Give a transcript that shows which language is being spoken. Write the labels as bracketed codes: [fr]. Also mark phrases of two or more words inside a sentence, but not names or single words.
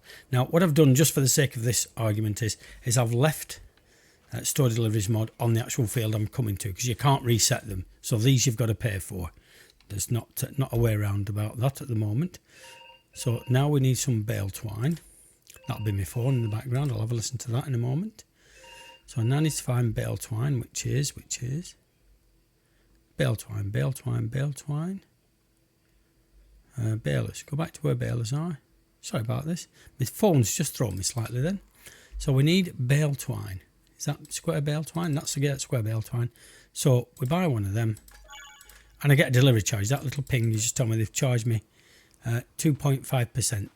[en] Now, what I've done just for the sake of this argument is I've left store deliveries mod on the actual field I'm coming to because you can't reset them. So these you've got to pay for. There's not a way around about that at the moment. So now we need some bale twine. That'll be my phone in the background. I'll have a listen to that in a moment. So now I need to find bale twine, which is bale twine, bale twine, bale twine. Balers. Go back to where balers are. Sorry about this. My phone's just thrown me slightly then. So we need bale twine. Is that square bale twine? That's the square bale twine. So we buy one of them and I get a delivery charge. That little ping, you just told me they've charged me 2.5%.